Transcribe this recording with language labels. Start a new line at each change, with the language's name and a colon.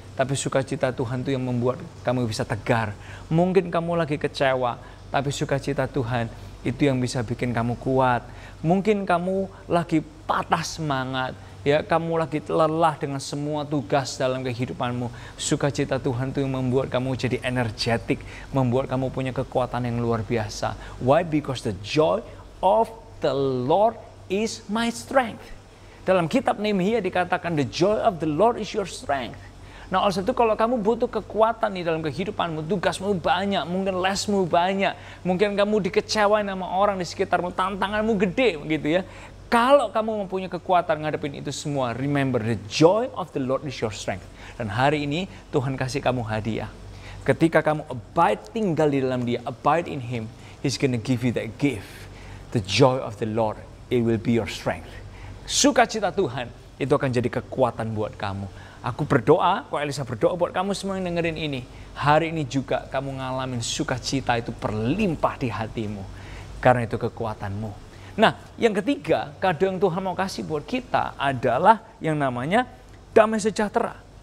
Indonesian: tapi sukacita Tuhan itu yang membuat kamu bisa tegar. Mungkin kamu lagi kecewa, tapi sukacita Tuhan itu yang bisa bikin kamu kuat. Mungkin kamu lagi patah semangat, ya, kamu lagi lelah dengan semua tugas dalam kehidupanmu. Sukacita Tuhan itu yang membuat kamu jadi energetik, membuat kamu punya kekuatan yang luar biasa.
English: Why? Because the joy of the Lord is my strength.
Indonesian: Dalam kitab Nehemia dikatakan
English: the joy of the Lord is your strength.
Indonesian: Nah, oleh sebab itu kalau kamu butuh kekuatan di dalam kehidupanmu, tugasmu banyak, mungkin lesmu banyak, mungkin kamu dikecewain sama orang di sekitarmu, tantanganmu gede gitu ya. Kalau kamu mempunyai kekuatan ngadepin itu semua,
English: remember the joy of the Lord is your strength.
Indonesian: Dan hari ini Tuhan kasih kamu hadiah. Ketika kamu
English: abide,
Indonesian: tinggal di dalam Dia,
English: abide in Him, He's gonna give you that gift. The joy of the Lord, it will be your strength.
Indonesian: Sukacita Tuhan, itu akan jadi kekuatan buat kamu. Aku berdoa, Ko Elisa berdoa buat kamu semua yang dengerin ini. Hari ini juga kamu ngalamin sukacita itu berlimpah di hatimu. Karena itu kekuatanmu. Nah, yang ketiga, kado yang Tuhan mau kasih buat kita adalah yang namanya damai sejahtera.